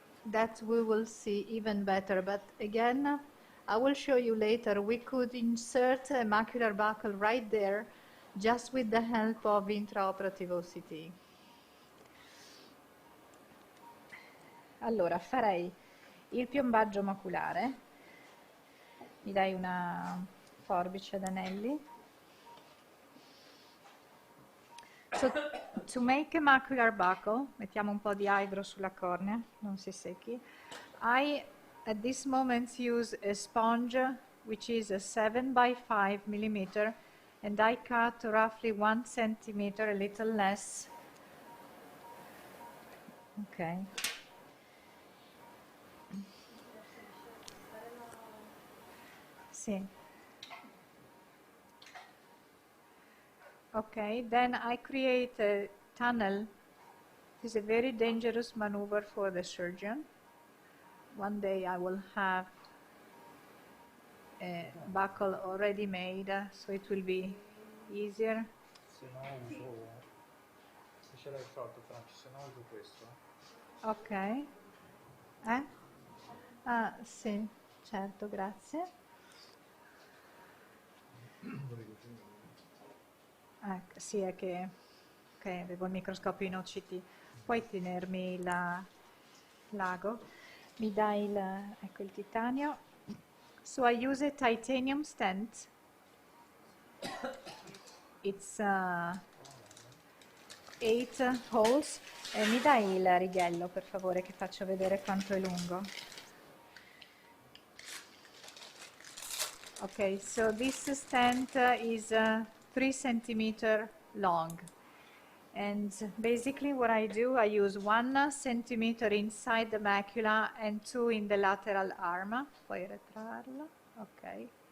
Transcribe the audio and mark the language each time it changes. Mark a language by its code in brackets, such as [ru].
[en] that we will see even better, but again, I will show you later. We could insert a macular buckle right there just with the help of intraoperative OCT. [it] Allora, farei il piombaggio maculare. Mi dai una forbice ad anelli? [en] So, to make a macular buckle, [it] mettiamo un po' di aigro sulla cornea, non si secchi. [en] I, at this moment, use a sponge which is a 7 by 5 millimeter, and I cut roughly 1 centimeter, a little less. Okay. [it] Sì. [en] Okay, then I create a tunnel. This is a very dangerous maneuver for the surgeon. One day I will have a buckle already made, so it will be easier. [it] Se no uso, se ce l'hai fatto Franci, se no uso questo. Ok. Ah, sì, certo, grazie. Sì, è che avevo il microscopio in OCT. Puoi tenermi l'ago? Mi dai ecco il titanio. [en] So I use a titanium stent. It's 8 holes. [it] Mi dai il righello, per favore, che faccio vedere quanto è lungo. [en] Okay, so this stent is 3 centimeter long. And basically what I do, I use 1 centimeter inside the macula and 2 in the lateral arm. [it] Puoi retrarlo. Okay.